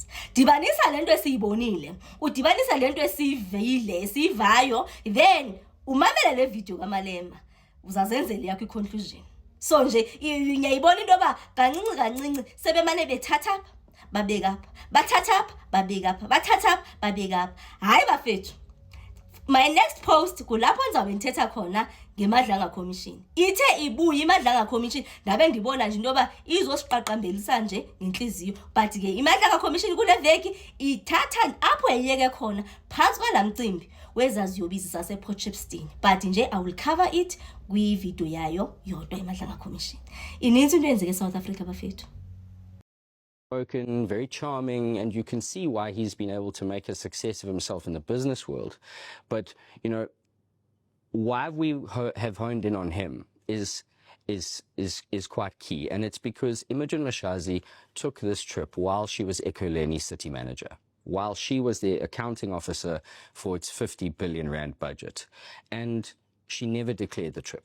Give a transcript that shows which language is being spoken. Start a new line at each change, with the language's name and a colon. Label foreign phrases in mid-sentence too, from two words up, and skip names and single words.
Xhosa: Dibanisa lento esiyibonile udibanisa lento esivile esivayo then umamele le video kaMalema uzazenzele yakho iconclusion. So nje ngiyayibona into ba kancinci sebemane bethatha babeka apha bathatha babeka apha bathatha babeka apha. Hayi bafethu
English: my next post
Xhosa: kulapho ngizabe ngithetha khona ngeMadlanga Commission. Ithe ibuye iMadlanga Commission ndabe ndibona nje into ba izosiqaqambelisa nje ngenhliziyo but ke iMadlanga Commission kule veki ithatha apho yeyeke khona phansi kwalamcimbi wezaziyobisi sase Potchefstroom. But nje
English: I will cover it
Xhosa: kwi video yayo yodwa iMadlanga Commission. Ininzi into yenzeke eSouth Africa bafethu.
English: Spoken, very charming, and you can see why he's been able to make a success of himself in the business world. But, you know, why we have honed in on him is quite key, and it's because Imogen Mashas took this trip while she was Ekurhuleni city manager, while she was the accounting officer for its 50 billion rand budget, and she never declared the trip.